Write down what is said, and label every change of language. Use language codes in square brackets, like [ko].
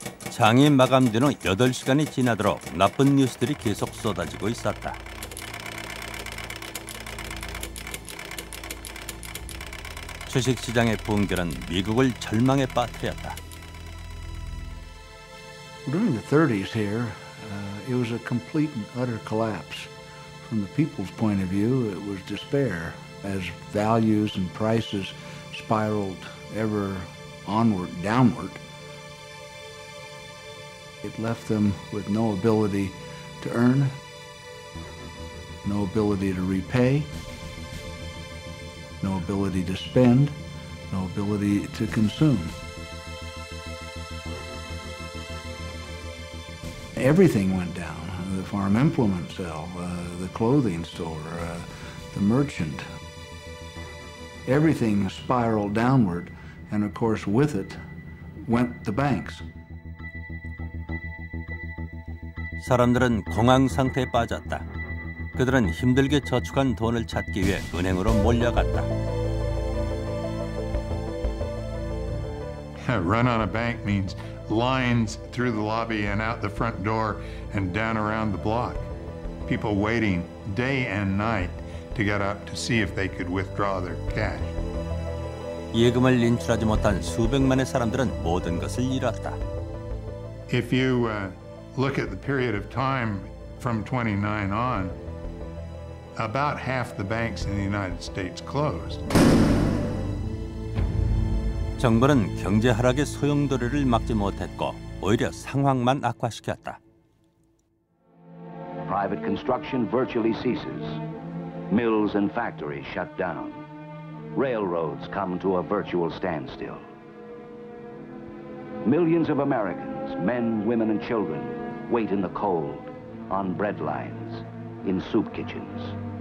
[ko] 장이 마감된 후 8시간이 지나도록 나쁜 뉴스들이 계속 쏟아지고 있었다. 주식시장의 붕괴는 미국을 절망에 빠뜨렸다. [en] During the 30s here, it was a complete and utter collapse. From the people's point of view, it was despair as values and prices spiraled ever onward, downward. It left them with no ability to earn, no ability to repay, no ability to spend, no ability to consume. Everything went down. The farm implement sale, the clothing store, the merchant. Everything spiraled downward, and of course with it went the banks. [ko] 사람들은 공황 상태에 빠졌다. 그들은 힘들게 저축한 돈을 찾기 위해 은행으로 몰려갔다. [en] Run on a bank means lines through the lobby and out the front door and down around the block. People waiting day and night to get up to see if they could withdraw their cash. [ko] 예금을 인출하지 못한 수백만의 사람들은 모든 것을 잃었다. [en] If you look at the period of time from 29 on, about half the banks in the United States closed. [ko] 정부는 경제 하락의 소용돌이를 막지 못했고 오히려 상황만 악화시켰다. [en] Private construction virtually ceases. Mills and factories shut down. Railroads come to a virtual standstill. Millions of Americans, men, women, and children, wait in the cold, on bread lines, in soup kitchens.